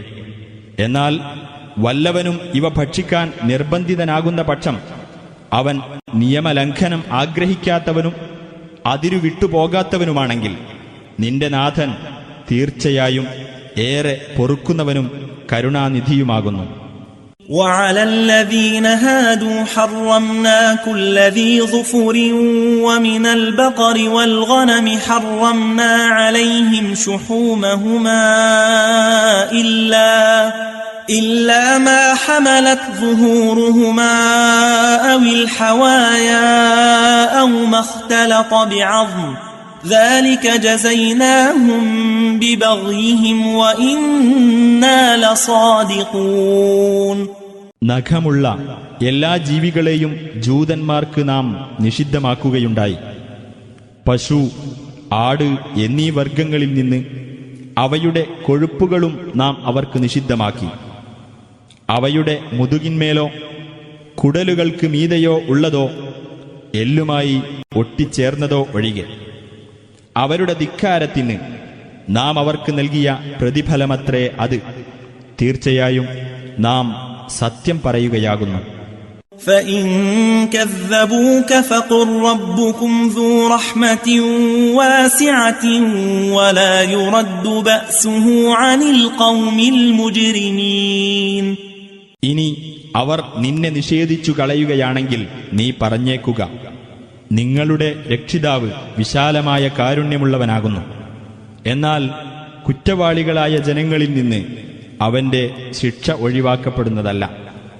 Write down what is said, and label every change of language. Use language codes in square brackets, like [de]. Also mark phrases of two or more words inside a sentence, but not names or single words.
[ml] എന്നാൽ വല്ലവനും ഇവ ഭക്ഷിക്കാൻ നിർബന്ധിതനാകുന്ന പക്ഷം അവൻ നിയമലംഘനം ആഗ്രഹിക്കാത്തവനും അതിരു വിട്ടുപോകാത്തവനുമാണെങ്കിൽ നിന്റെ നാഥൻ തീർച്ചയായും ഏറെ പൊറുക്കുന്നവനും കരുണാനിധിയുമാകുന്നു. [ar] وعلى الذين هادوا حرمنا كل ذي ظفر ومن البقر والغنم حرمنا عليهم شحومهما إلا ما حملت ظهورهما أو الحوايا أو ما اختلط بعظم ذلك جزيناهم ببغيهم وإنا لصادقون. [ml] നഖമുള്ള എല്ലാ ജീവികളെയും ജൂതന്മാർക്ക് നാം നിഷിദ്ധമാക്കുകയുണ്ടായി. പശു, ആട് എന്നീ വർഗങ്ങളിൽ നിന്ന് അവയുടെ കൊഴുപ്പുകളും നാം അവർക്ക് നിഷിദ്ധമാക്കി. അവയുടെ മുതുകിന്മേലോ കുടലുകൾക്ക് മീതെയോ ഉള്ളതോ എല്ലുമായി ഒട്ടിച്ചേർന്നതോ ഒഴികെ. അവരുടെ ധിക്കാരത്തിന് നാം അവർക്ക് നൽകിയ പ്രതിഫലമത്രേ അത്. തീർച്ചയായും നാം സത്യം പറയുകയാകുന്നു. [ar] فإن كذبوك فقل ربكم ذو رحمة واسعة ولا يرد بأسه عن القوم المجرمين. [ml] ഇനി അവർ നിന്നെ നിഷേധിച്ചു കളയുകയാണെങ്കിൽ നീ പറഞ്ഞേക്കുക, നിങ്ങളുടെ രക്ഷിതാവ് വിശാലമായ കാരുണ്യമുള്ളവനാകുന്നു. എന്നാൽ കുറ്റവാളികളായ ജനങ്ങളിൽ നിന്ന് അവന്റെ ശിക്ഷ ഒഴിവാക്കപ്പെടുന്നതല്ല.